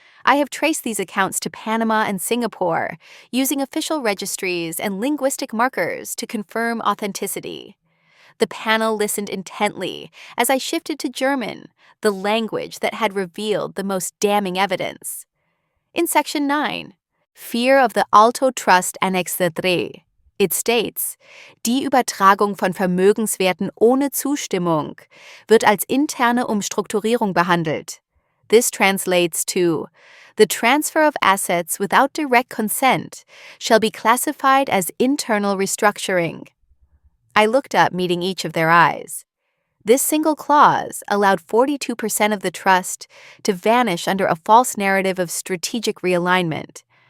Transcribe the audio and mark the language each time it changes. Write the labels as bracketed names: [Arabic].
[English] I have traced these accounts to Panama and Singapore, using official registries and linguistic markers to confirm authenticity. The panel listened intently as I shifted to German, the language that had revealed the most damning evidence. In Section 9, Fear of the Alto Trust Annex 3, it states, [German] "Die Übertragung von Vermögenswerten ohne Zustimmung wird als interne Umstrukturierung behandelt." [English] This translates to, "The transfer of assets without direct consent shall be classified as internal restructuring." I looked up, meeting each of their eyes. This single clause allowed 42% of the trust to vanish under a false narrative of strategic realignment.